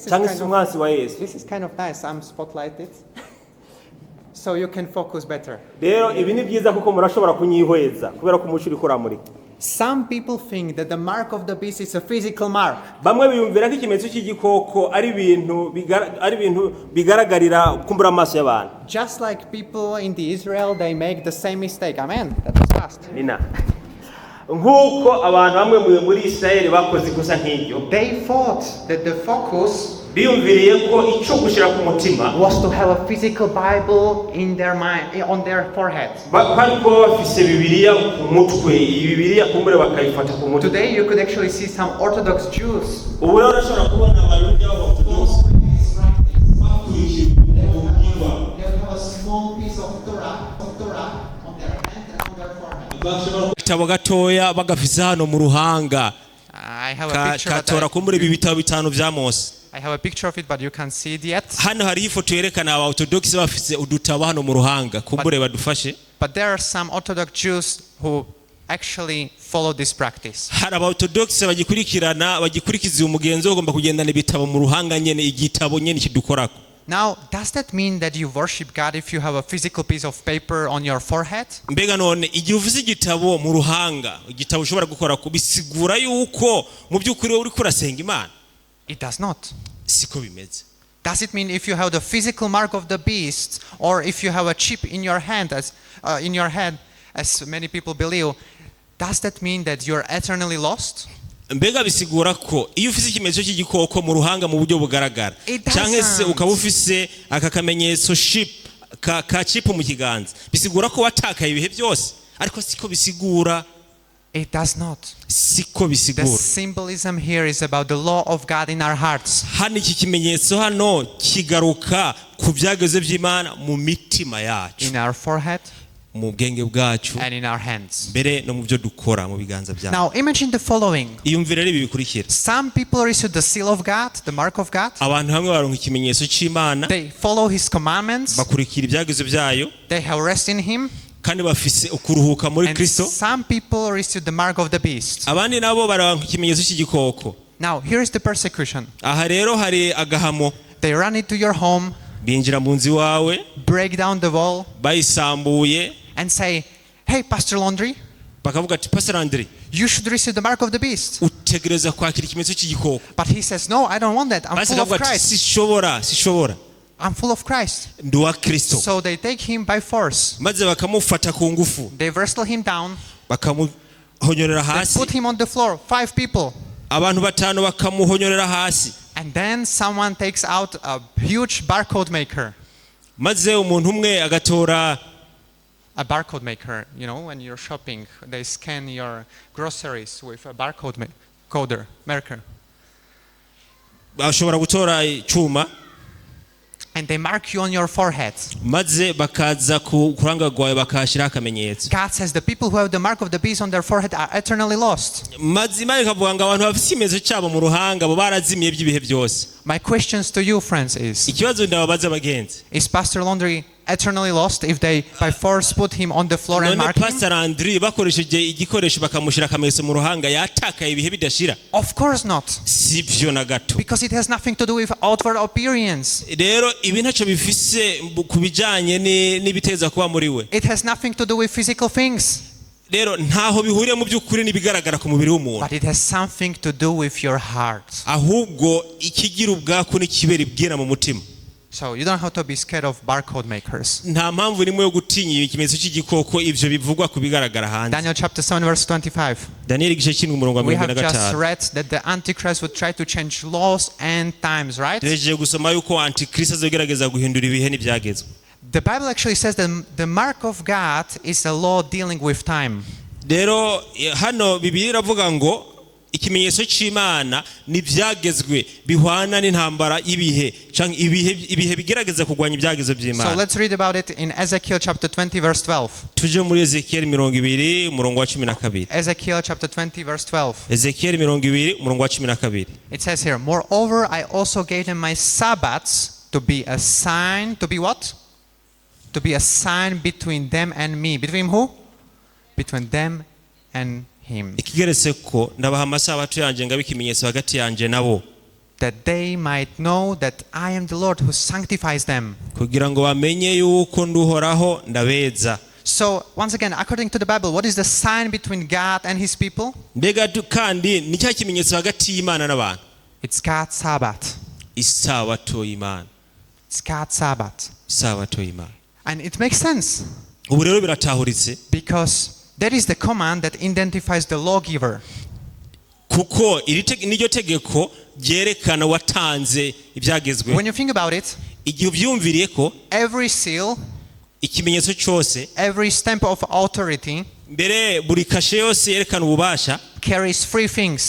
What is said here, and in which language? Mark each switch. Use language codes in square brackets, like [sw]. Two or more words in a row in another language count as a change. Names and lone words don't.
[rn] cyangwa se [en] kind of, [rn] umwansi wa Yesu. [en] this is kind of nice. I'm spotlighted. So you can focus better. [rn] rero ibi ni byiza kuko murashobora kunyihweza kubera ko umuco uri kuramurika. [en] Some people think that the mark of the beast is a physical mark. [rn] bamwe biyumvira ko ikimenyetso cy'igikoko ari ibintu bigaragarira kumbura amaso y'abantu. [en] Just like people in the Israel, they make the same mistake. Amen. That was fast. [rn] Nina. nk'uko abantu bamwe muri Isirayeli bakoze ikosa nk'iryo, [en] They thought that the focus [rn] biyumviriye ko icyo gushyira ku mutima [en] was to have a physical Bible in their mind, on their forehead. [rn] bari kuba bafise Bibiliya ku mutwe, iyi Bibiliya kumbure bakayifata ku mutwe. [en] Today you could actually see some Orthodox Jews. [rn] ubu rero urashobora kubona abayuda b'abaorthodox bakurikije ubwigwa. [en] They have a small piece of Torah on their hand and on their forehead. [rn] Igitabo gatoya bagafise hano mu ruhanga [en] I have a picture. [rn] katora kumbure ibi bitabo bitanu bya Mose. [en] I have a picture of it, but you can't see it yet. [rn] hano hariho ifoto yerekana aba orthodox bafise udutabo hano mu ruhanga kumbure badufashe. [en] But there are some Orthodox Jews who actually follow this practice. [rn] hari aba orthodox bagikurikiza umugenzo ugomba kugendana ibitabo mu ruhanga nyene, igitabo nyene kidukorako. [en] Now, does that mean that you worship God if you have a physical piece of paper on your forehead? [rn] mbega none igihe uvuze igitabo mu ruhanga, igitabo ushobora gukora ko bisigura yuko mu by'ukuri wowe uri kurasenga Imana? [en] It does not. [rn] siko bimeze. [en] Does it mean if you have the physical mark of the beast, or if you have a chip in your hand, in your head, as many people believe, does that mean that you're eternally lost? [rn] mbega bisigura ko iyo ufise ikimenyetso cy'igikoko mu ruhanga mu buryo bugaragara, [en] It doesn't. [rn] cyangwa se ukaba ufise aka kamenyetso ka chip mu kiganza, bisigura ko watakaye ibihe byose? ariko siko bisigura. [en] It does not. [rn] siko [en] The [rn] bisigura. [en] symbolism here is about the law of God in our hearts. [rn] hano iki kimenyetso hano kigaruka ku byageze by'Imana mu mitima yacu, [en] In our forehead [rn] mu bwenge bwacu, [en] and in our hands. [rn] mbere no mu byo dukora mu biganza byacu. [en] Now imagine the following. [rn] iyumvire rero ibi bikurikira. [en] Some people receive the seal of God, the mark of God. [rn] abantu hamwe baronka ikimenyetso cy'Imana, [en] They follow his commandments. [rn] bakurikira ibyageze byayo, [en] They have rest in him. [rn] kandi bafise ukuruhuka muri [en] And [rn] Kristo. [en] some people receive the mark of the beast. [rn] abandi nabo baronka ikimenyetso cy'igikoko. [en] Now here is the persecution. [rn] aha rero hari agahamo. [en] They run into your home. [rn] binjira mu nzu iwawe [en] break down the wall, [rn] bayisambuye [en] and say, "Hey, Pastor Laundry, [rn] bakavuga ati Pastor Andre [en] you should receive the mark of the beast." [rn] utegereza kwakira ikimenyetso cy'igikoko. [en] But he says, "No, I don't want that. I'm [rn] Basi [en] full of [rn] akavuga ati [en] Christ. [rn] sishobora [en] I'm full of Christ." [rn] ndi uwa Kristo. [en] So they take him by force. [rn] Maze bakamufata ku ngufu [en] They wrestle him down. [rn] bakamuhonyorera [en] They [rn] hasi, [en] put him on the floor. 5 people. [rn] abantu batanu bakamuhonyorera hasi. [en] And then someone takes out a huge barcode maker. [rn] Maze umuntu umwe agatora [en] A barcode maker, when you're shopping, they scan your groceries with a barcode marker. [rn] ashobora gutora icyuma [en] And they mark you on your forehead. [rn] maze bakaza ku kuranga rwawe bakahashyiraho akamenyetso. [en] God says the people who have the mark of the beast on their forehead are eternally lost. [rn] maze Imana ikavuga ngo abantu bafite ikimenyetso cyabo mu ruhanga bo barazimiye by'ibihe byose. [en] My questions to you, friends, is [rn] Ikibazo ndababaza bagenzi, [en] Pastor Laundry eternally lost if they by force put him on the floor and [rn] none [en] mark him? [rn] Pastor Andre bakoresheje igikoresho bakamushyira akamenyetso mu ruhanga yatakaye ibihe bidashira? [en] Of course not. [rn] Si byo na gato. [en] Because it has nothing to do with outward appearance. [rn] Rero ibi ntacyo bifise ku bijyanye n'ibiteza kuba muri we. [en] It has nothing to do with physical things. [rn] Rero ntaho bihuriye mu by'ukuri n'ibigaragara ku mubiri w'umuntu, [en] But it has something to do with your heart. [rn] ahubwo ikigira ubwako n'ikibera ibwira mu mutima. [en] So you don't have to be scared of barcode makers. [rn] Nta mpamvu nimwe yo gutinya ikimenyetso cy'igikoko, ibyo bivugwa ku bigaragara hanze. [en] Daniel chapter 7 verse 25. [rn] Daniel igice cy'indwi umurongo wa [en] We [rn] mirongo [en] have [rn] ine na [en] just [rn] gatanu. [en] read that the Antichrist would try to change laws and times, right? [rn] Turejeje gusoma yuko antikristo azogerageza guhindura ibihe n'ibyagezwe. [en] The Bible actually says that the mark of God is a law dealing with time. [rn] Rero hano Bibiliya iravuga ngo ikimenyetso cy'Imana n'ibyagezwe bihwana n'intambara y'ibihe cyangwa ibihe bigerageza kurwanya ibyagezwe [en] So [rn] by'Imana. [en] let's read about it in Ezekiel chapter 20 verse 12. [rn] Tuje muri Ezekiel 20 umurongo wa 12. [en] Ezekiel chapter 20 verse 12. [rn] Ezekiel 20 umurongo wa 12. [en] It says here, "Moreover, I also gave them my Sabbaths to be a sign." To be what? To be a sign between them and me. Between who? Between them and him. [rn] Ikigeretse ko ndabaha amasabato yanjye ngaba ikimenyetso hagati yanjye nabo, [en] That they might know that I am the Lord who sanctifies them. [rn] kugira ngo bamenye yuko nduhoraho ndabeza. [en] So, once again, according to the Bible, what is the sign between God and his people? [rn] Mbega kandi ni cya kimenyetso hagati y'Imana n'abantu? [en] It's God's Sabbath. [rn] Isabato y'Imana. [en] It's God's Sabbath. [rn] Isabato y'Imana. [en] And it makes sense [rn] Ubu rero biratahuritse [en] because that is the command that identifies the lawgiver. [rn] kuko niryo tegeko ryerekana watanze ibyagezwe. [en] When you think about it, [rn] Igihe ubyumviriye ko [en] every seal, [rn] ikimenyetso cyose, [en] every stamp of authority [rn] mbere buri kashe yose yerekana ububasha, [en] carries 3 things.